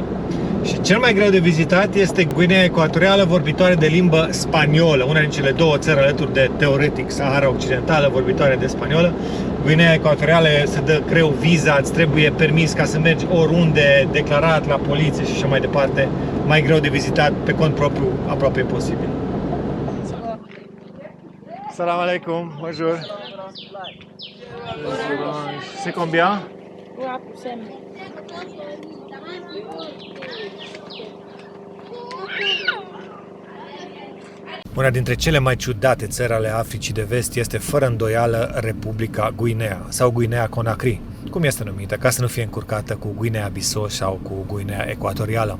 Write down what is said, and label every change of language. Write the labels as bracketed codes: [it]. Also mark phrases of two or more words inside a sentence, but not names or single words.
[ro] Și cel mai greu de vizitat este Guinea Ecuatorială, vorbitoare de limbă spaniolă, una din cele 2 țări alături de, teoretic, Sahara Occidentală, vorbitoare de spaniolă. Guinea Ecuatorială se dă greu viza, îți trebuie permis ca să mergi oriunde, declarat la poliție și așa mai departe. Mai greu de vizitat, pe cont propriu, aproape imposibil. [ar] السلام عليكم, bonjour. [fr] C'est combien? [ro] Una dintre cele mai ciudate țări ale Africii de Vest este fără îndoială Republica Guinea sau Guinea Conakry, cum este numită, ca să nu fie încurcată cu Guinea-Bissau sau cu Guinea Ecuatorială.